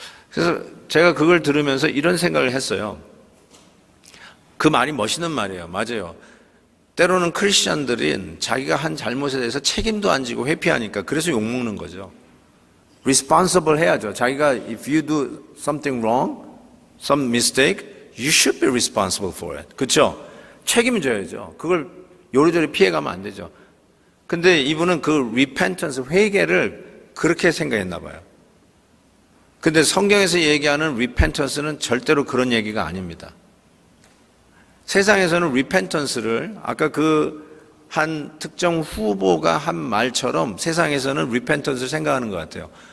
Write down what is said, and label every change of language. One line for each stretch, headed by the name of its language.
Korean: 그래서 제가 그걸 들으면서 이런 생각을 했어요. 그 말이 멋있는 말이에요. 맞아요. 때로는 크리스찬들은 자기가 한 잘못에 대해서 책임도 안 지고 회피하니까 그래서 욕먹는 거죠. responsible 해야죠. 자기가
English: if you do something wrong, some mistake, you should be responsible for it.
Korean: 그렇죠? 책임을 져야죠. 그걸 요리조리 피해가면 안 되죠. 근데 이분은 그 repentance, 회개를 그렇게 생각했나 봐요. 근데 성경에서 얘기하는 repentance는 절대로 그런 얘기가 아닙니다. 세상에서는 repentance를 아까 그 한 특정 후보가 한 말처럼 세상에서는 repentance를 생각하는 것 같아요.